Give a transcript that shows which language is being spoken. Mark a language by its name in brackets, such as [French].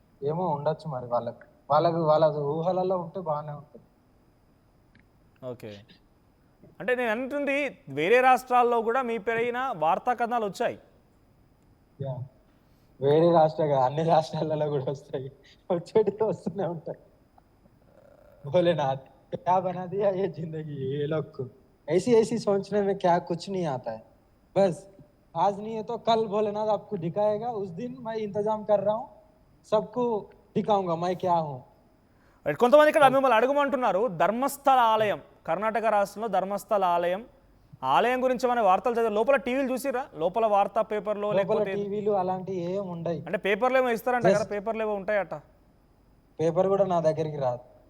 [Telugu] ఏమో ఉండొచ్చు మరి, వాళ్ళ ఊహలలో ఉంటే బాగానే ఉంటుంది. ఓకే, అంటే నేను అంటుంది వేరే రాష్ట్రాల్లో కూడా మీ పేరైన వార్తా కథనాలు వచ్చాయి. వేరే రాష్ట్రాలు అన్ని రాష్ట్రాలలో కూడా వస్తాయి, వచ్చేటి వస్తూనే ఉంటాయి. [Hindi] भोलेनाथ क्या बना दिया ये जिंदगी, ये लोग को ऐसी ऐसी सोचने में क्या कुछ नहीं आता है, बस आज नहीं है तो कल भोलेनाथ आपको दिखाएगा, उस दिन मैं इंतजाम कर रहा हूँ, सबको दिखाऊंगा मैं क्या हूँ. [Telugu] కొంతమంది ఇక్కడ మిమ్మల్ని అడగమంటున్నారు, ధర్మస్థల ఆలయం, కర్ణాటక రాష్ట్రంలో ధర్మస్థల ఆలయం గురించి మన వార్తలు చదివారు, లోపల టీవీలు చూసిరా, లోపల వార్తా పేపర్లో లేకపోతే టీవీలు అలాంటివి ఏం ఉండవు, అంటే పేపర్లు ఏమో ఇస్తారంట కదా, పేపర్లు ఏమో ఉంటాయట, పేపర్ కూడా నా దగ్గరికి రాదు.